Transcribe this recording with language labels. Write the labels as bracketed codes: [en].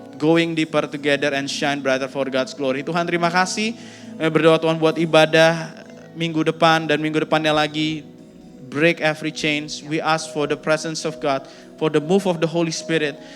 [en] Going deeper together and shine brighter for God's glory. [id] Tuhan terima kasih. Kami berdoa Tuhan buat ibadah minggu depan dan minggu depannya lagi. [en] Break every chains. We ask for the presence of God, for the move of the Holy Spirit.